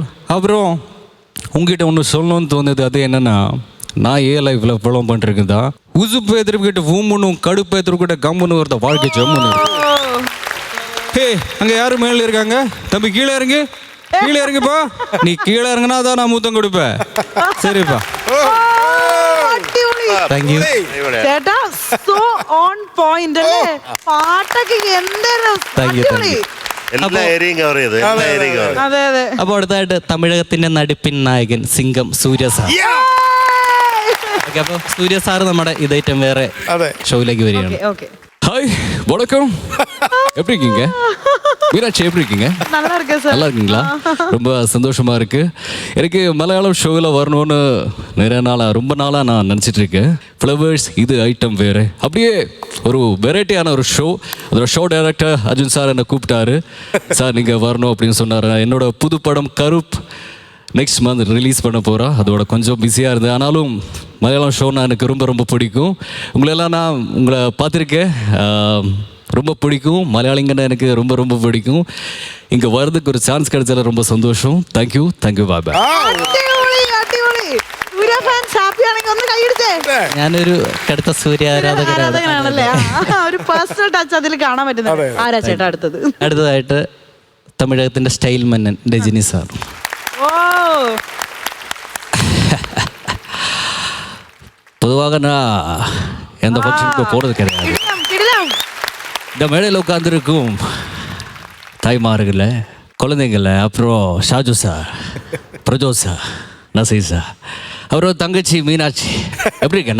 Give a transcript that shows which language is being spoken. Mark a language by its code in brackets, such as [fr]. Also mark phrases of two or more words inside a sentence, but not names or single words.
[ta] அப்புறம் உங்ககிட்ட ஒன்று சொல்லணும்னு தோணுது. அது என்னென்னா, நான் லைஃப்பில் ஃபாலோ பண்ணிருக்கேன் தான். உசுப்பு எதிர்க்கிட்ட ஊம்புணும், கடுப்பு எதிர்க்கிட்ட கம்முன்னு வருத வாழ்க்கை ஜம்முன்னு. ஹே, அங்கே யாரும் மேலே இருக்காங்க? தம்பி கீழே இறங்கு, கீழே இறங்குப்பா. நீ கீழே இறங்குனா தான் நான் முத்தம் கொடுப்பேன். சரிப்பா, [en] thank you [ml] ചേട്ടാ. [en] so on point [ml] അല്ലേ? പാട്ടൊക്കെ എന്താണ്. അതെ അതെ. അപ്പോൾ അടുത്തായിട്ട് തമിഴകത്തിന്റെ നടിപ്പിൻ നായകൻ സിംഗം സൂര്യ സാർ. അപ്പോൾ സൂര്യ സാർ നമ്മുടെ ഇതൈറ്റം വേറെ ഷോയിലേക്ക് വരികയാണ്. ഹായ്, വണക്കം. [ta] எப்படி இருக்கீங்க மீனாட்சி? எப்படி இருக்கீங்க? நல்லா இருக்கேன் சார். நல்லா இருக்கீங்களா? ரொம்ப சந்தோஷமா இருக்கு. எனக்கு மலையாளம் ஷோவில் வரணும்னு ரொம்ப நாளாக நான் நினச்சிட்டு இருக்கேன். ஃப்ளவர்ஸ் இது ஐட்டம் வேறு, அப்படியே ஒரு வெரைட்டியான ஒரு ஷோ. அதோட ஷோ டைரக்டர் அர்ஜுன் சார் என்னை கூப்பிட்டாரு. சார் நீங்கள் வரணும் அப்படின்னு சொன்னார். என்னோட புது படம் கருப் [en] next month [ta] ரிலீஸ் பண்ண போகிறோம். அதோட கொஞ்சம் பிஸியாக இருந்தது. ஆனாலும் மலையாளம் ஷோன்னா எனக்கு ரொம்ப பிடிக்கும். உங்களெல்லாம் நான் உங்களை பார்த்துருக்கேன், ரொம்ப பிடிக்கும். மலையாளிங்கன்னா எனக்கு ரொம்ப பிடிக்கும். இங்கே வர்றதுக்கு ஒரு சான்ஸ் கிடைச்சல ரொம்ப സന്തോഷം. [en] thank you bye bye. [ml] ഞാനൊരു കടുത്ത സൂര്യ ആരാധകനാണല്ലേ? ഒരു [en] personal touch [ml] അതിൽ കാണാൻ പറ്റുന്നത്. ആരാ ചേട്ടാ അടുത്തത്? അടുത്തതായിട്ട് തമിഴകത്തിന്റെ സ്റ്റൈൽ മന്നൻ രജനി സാർ. ഓ, [ta] பொதுவாக நான் எந்த ஃபங்க்ஷனுக்கு போகிறது கிடையாது. இந்த மேடையில் உட்காந்துருக்கும் தாய்மார்கள, குழந்தைங்கள, அப்புறம் ஷாஜு சார், பிரஜோ சார், நசீர் சார், அப்புறம் தங்கச்சி மீனாட்சி, எப்படி இருக்கேன்?